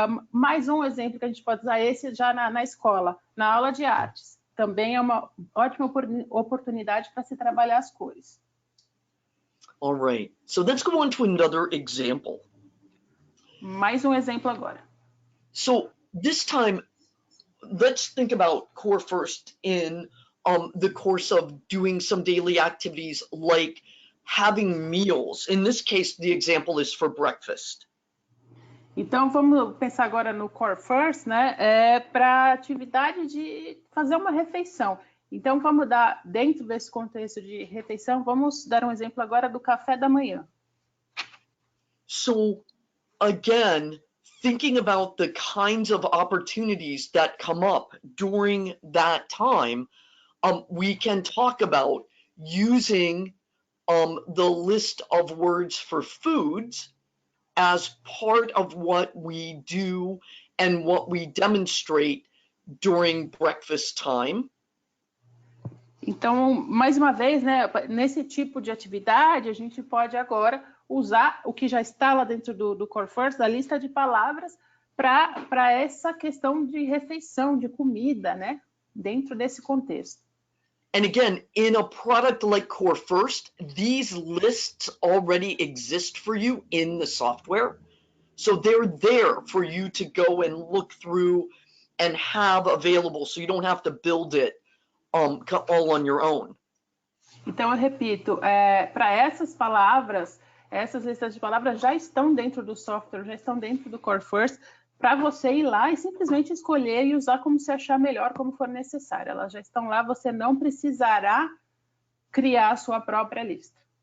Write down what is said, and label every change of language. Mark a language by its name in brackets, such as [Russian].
[Portuguese] Mais um exemplo que a gente pode usar, esse já na escola, na aula de artes. Também é uma ótima oportunidade para se trabalhar as cores. [English] All right, so let's go on to another example. [Portuguese] Mais um exemplo agora. [English] So this time, let's think about core first in the course of doing some daily activities like having meals. In this case, the example is for breakfast. [Portuguese] Então, vamos pensar agora no core first, né? Para atividade de fazer uma refeição. Então, vamos dar, dentro desse contexto de refeição, vamos dar um exemplo agora do café da manhã. [English] So, again, thinking about the kinds of opportunities that come up during that time, we can talk about using the list of words for foods as part of what we do and what we demonstrate during breakfast time. [Portuguese] Então, mais uma vez, né, nesse tipo de atividade, a gente pode agora usar o que já está lá dentro do Core First, da lista de palavras, para essa questão de refeição, de comida, né, dentro desse contexto. [English] And again, in a product like Core First, these lists already exist for you in the software. So they're there for you to go and look through and have available, so you don't have to build it all on your own. [Portuguese] Então, eu repito, para essas palavras, essas listas de palavras já estão dentro do software, já estão dentro do Core First, para você ir lá e simplesmente escolher e usar como se achar melhor, como for necessário. Elas já estão lá, você não precisará criar a sua própria lista.